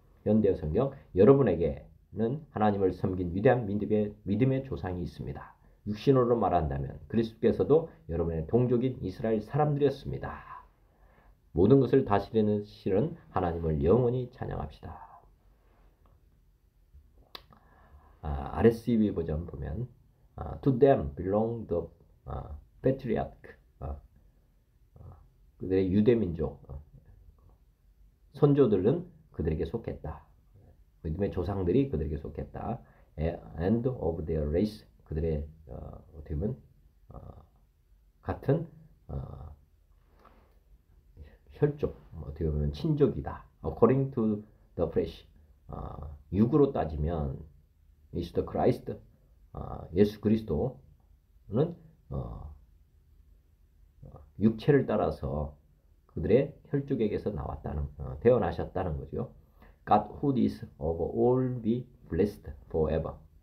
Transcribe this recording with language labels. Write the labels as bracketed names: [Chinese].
[Korean] 현대어 성경 여러분에게는 하나님을 섬긴 위대한 믿음의 조상이 있습니다. 육신으로 말한다면 그리스도께서도 여러분의 동족인 이스라엘 사람들이었습니다. 모든 것을 다스리는 하나님을 영원히 찬양합시다. RSV 버전 보면 [English] To them belong the patriarch. [Korean] 그들의 유대민족 선조들은 그들에게 속했다. 믿음의 조상들이 그들에게 속했다. [English] And of their race. [Korean] 그들의 어떻게 보면 같은 혈족, 어떻게 보면 친족이다. [English] According to the flesh. [Korean] 육으로 따지면 [English] is the Christ, [Korean] 예수 그리스도는 육체를 따라서 그들의 혈족에게서 태어나셨다는 거죠. [English] God who is of all be blessed forever.